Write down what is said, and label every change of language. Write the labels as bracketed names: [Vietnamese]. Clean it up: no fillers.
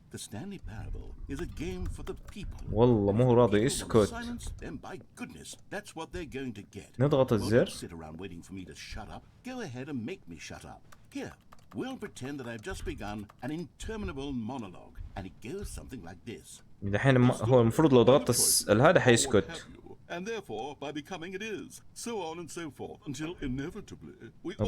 [English] The Stanley Parable is a game for the people. [Arabic] والله مو هو راضي [English] People want [Arabic] يسكت. [English] silence, then by goodness, that's what they're going to get. [Arabic] نضغط [English] Well, [Arabic] الزر. [English] don't sit around waiting for me to shut up. Go ahead and make me shut up. Here, we'll pretend that I've just begun an interminable monologue, and it goes something like this. [Arabic] دحين هو المفروض لو ضغطت هذا حيسكت. [English] And therefore, by becoming it is, so on and so forth, until inevitably, we all,